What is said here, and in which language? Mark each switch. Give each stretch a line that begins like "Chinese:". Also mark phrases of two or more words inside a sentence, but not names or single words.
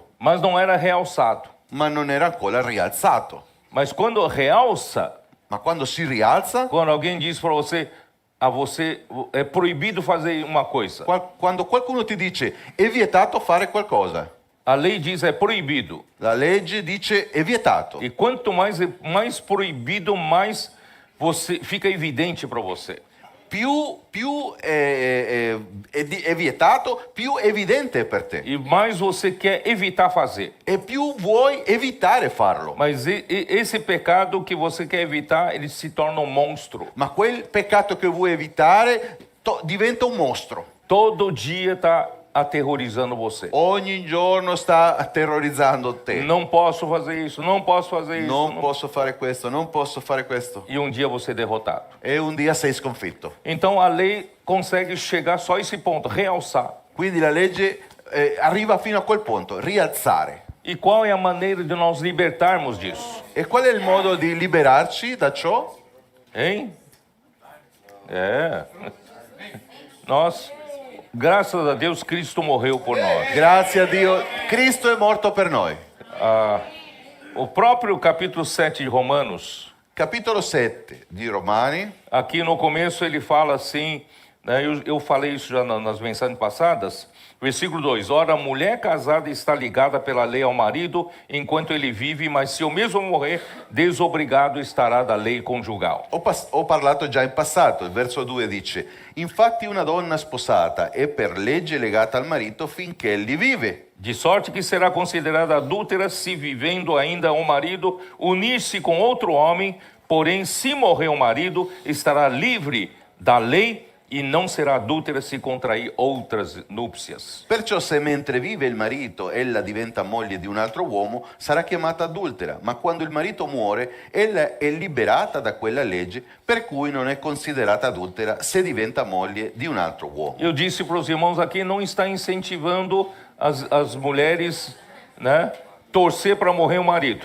Portuguese: mas não era realçado.
Italian: ma non era ancora rialzato.
Portuguese: Mas quando realça,
Italian: Ma quando si rialza,
Portuguese: quando alguém diz para você, a você é proibido fazer uma coisa.
Italian: quando qualcuno ti dice è vietato fare qualcosa,
Portuguese: A lei diz é proibido.
Italian: la legge dice è vietato.
Portuguese: E quanto mais proibido, mais você fica evidente para você.
Italian: Più è vietato, più è evidente per te.
Portuguese: E mais você quer evitar fazer.
Italian: E più vuoi evitare farlo.
Portuguese: Mas esse pecado que você quer evitar, ele se torna um monstro.
Italian: Ma quel peccato che vuoi evitare diventa un mostro.
Portuguese: Todo dia está aterrorizando você.
Italian: Ogni giorno sta terrorizzando te.
Portuguese: Não posso fazer isso, não posso fazer isso.
Italian: Non
Portuguese: não-
Italian: posso fare questo, non posso fare questo.
Portuguese: E um dia você é derrotado.
Italian: E un dia sei sconfitto.
Portuguese: Então a lei consegue chegar só a esse ponto, realçar.
Italian: Quindi la legge arriva fino a quel punto, rialzare.
Portuguese: E qual é a maneira de nós libertarmos disso?
Italian: E qual è il modo di liberarci da ciò?
Portuguese: Hein? É. Nós, graças a Deus, Cristo morreu por nós.
Italian: Grazie a Dio, Cristo è morto per noi.
Portuguese: O próprio capítulo 7 de Romanos,
Italian: Capitolo 7 di Romani,
Portuguese: aqui no começo ele fala assim, né, eu falei isso já nas mensagens passadas, versículo 2, ora, a mulher casada está ligada pela lei ao marido enquanto ele vive, mas se eu mesmo morrer, desobrigado estará da lei conjugal.
Italian: ho parlato già in passato, il verso 2 dice, infatti una donna sposata è per legge legata al marito finché egli vive.
Portuguese: De sorte que será considerada adúltera se vivendo ainda o marido unir-se com outro homem, porém se morrer o marido, estará livre da lei e não será adúltera se contrair outras núpcias.
Italian: Perciò se mentre vive il marito ella diventa moglie di un altro uomo, sarà chiamata adultera, ma quando il marito muore, ella è liberata da quella legge, per cui non è considerata adultera se diventa moglie di un altro uomo.
Portuguese: Eu disse para os irmãos aqui, não está incentivando as mulheres, né, torcer para morrer o marido.